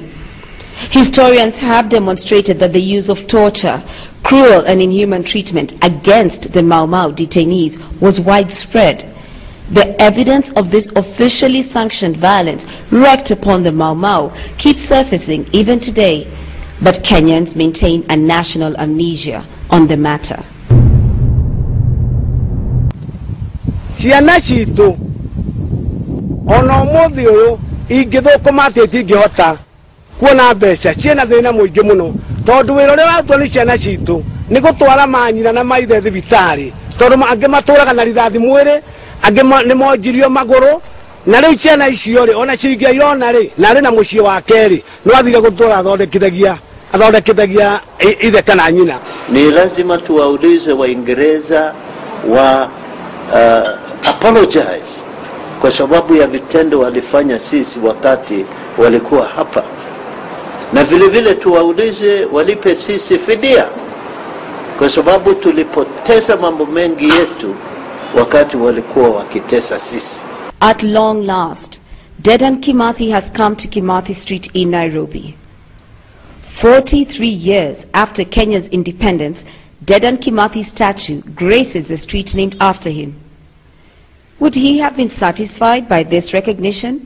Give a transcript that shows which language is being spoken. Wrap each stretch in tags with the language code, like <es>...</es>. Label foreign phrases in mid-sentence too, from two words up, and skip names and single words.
<en>Historians have demonstrated that the use of torture, cruel and inhuman treatment against the Maumau detainees was widespread. The evidence of this officially sanctioned violence wreaked upon the Maumau keeps surfacing even today, but Kenyans maintain a national amnesia on the matter.</en> <ki>Ciana citu ono muthi uyu ingithukuma ati ingihota kuona mbeca ciana thina muingi muno tondu wira uria watwa ni ciana citu ni gutwara manyina na maithe thibitari tondu angi maturaga na rithathi mwiri angi ni monjirio maguru na riu ciana icio ri ona ciingia irona ri na ri na mucii wa keri no athire gutura athondekithagia ithe kana nyina.</ki> <sw>Ni lazima tuwaulize Waingereza wa apologize kwa sababu ya vitendo walifanya sisi wakati walikuwa hapa, na vile vile tuwaulize walipe sisi fidia kwa sababu tulipoteza mambo mengi yetu wakati walikuwa wakitesa sisi.</sw> <en>At long last, Dedan Kimathi has come to Kimathi Street in Nairobi. 43 years after Kenya's independence, Dedan Kimathi's statue graces the street named after him. Would he have been satisfied by this recognition?</en>